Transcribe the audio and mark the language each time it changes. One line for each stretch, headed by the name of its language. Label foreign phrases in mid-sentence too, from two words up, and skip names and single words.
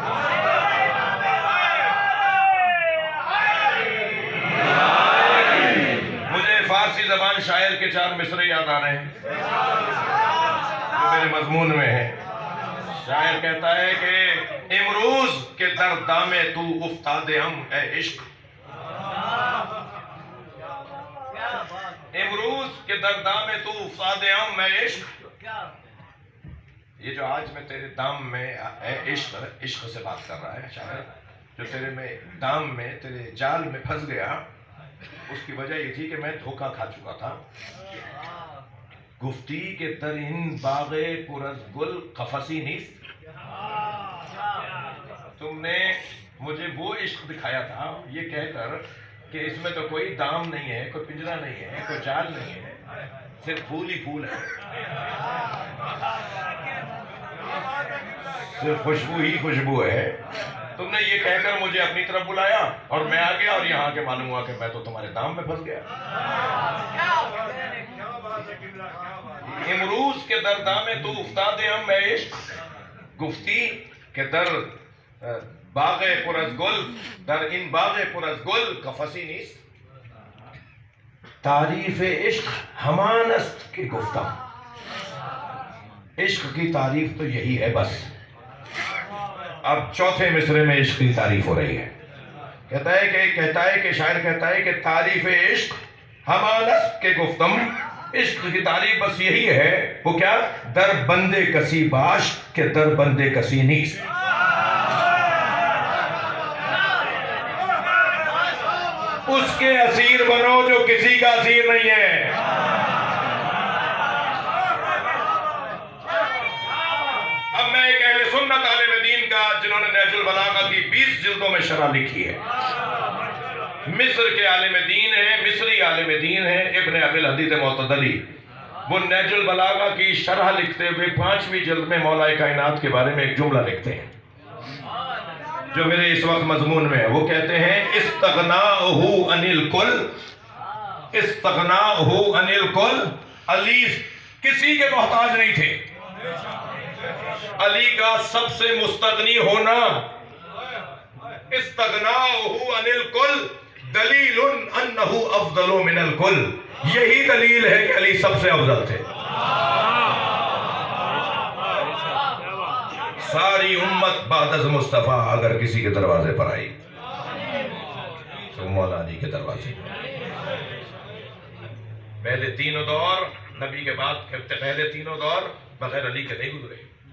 Urdu: مجھے فارسی زبان شاعر کے 4 مصرے یاد آ رہے ہیں جو میرے مضمون میں ہے۔ شاعر کہتا ہے کہ
Persian: امروز کے در دام تو افتاد ہم اے عشق، امروز کے در دام تو افتاد ہم اے عشق۔
Urdu: یہ جو آج میں تیرے دام میں اے عشق، عشق سے بات کر رہا ہے شاعر، جو تیرے میں دام میں تیرے جال میں پھنس گیا، اس کی وجہ یہ تھی کہ میں دھوکہ کھا چکا تھا۔
Persian: گفتی کے در ان باغ پر از گل قفسی نیست،
Urdu: تم نے مجھے وہ عشق دکھایا تھا یہ کہہ کر کہ اس میں تو کوئی دام نہیں ہے، کوئی پنجرا نہیں ہے، کوئی جال نہیں ہے، صرف پھول ہی پھول ہے، صرف خوشبو ہی خوشبو ہے۔ تم نے یہ کہہ کر مجھے اپنی طرف بلایا اور میں آ گیا، اور یہاں کے معلوم ہوا کہ میں تو تمہارے دام میں پھنس گیا۔
Persian: امروز کے در دام تو افتاد ہم اے عشق، گفتی کہ در باغ پر از گل، در ان باغ پر از گل قفسی نیست، تعریف عشق ہمان است کہ گفتم،
Urdu: عشق کی تعریف تو یہی ہے بس۔ اب چوتھے مصرے میں عشق کی تعریف ہو رہی ہے، کہتا ہے کہ شاعر کہتا ہے کہ
Persian: تعریف عشق ہمان است کہ گفتم،
Urdu: عشق کی تعریف بس یہی ہے، وہ کیا؟
Persian: در بندے کسی باش کہ در بندے کسی نیست۔
Urdu: اس کے اسیر بنو جو کسی کا اسیر نہیں ہے۔ اب میں ایک اہل سنت عالم دین کا، جنہوں نے نہج البلاغہ کی 20 جلدوں میں شرح لکھی ہے، مصر کے عالم دین ہیں، مصری عالم دین ہیں، ابن ابی الحدید معتدلی، وہ نہج البلاغہ کی شرح لکھتے ہوئے 5ویں جلد میں مولا کائنات کے بارے میں ایک جملہ لکھتے ہیں جو میرے اس وقت مضمون میں ہے۔ وہ کہتے ہیں
Arabic: استغناہ عن الکل، استغناہ عن الکل،
Urdu: علی کسی کے محتاج نہیں تھے، علی کا سب سے مستغنی ہونا،
Arabic: استغناہ عن الکل دلیل انہ افضل من الکل،
Urdu: یہی دلیل ہے کہ علی سب سے افضل تھے۔ ساری امت بعد از مصطفیٰ اگر کسی کے دروازے پر آئی تو مولا علی کے دروازے۔ پہلے تینوں دور نبی کے بعد، پہلے تینوں دور بغیر علی کے نہیں گزرے۔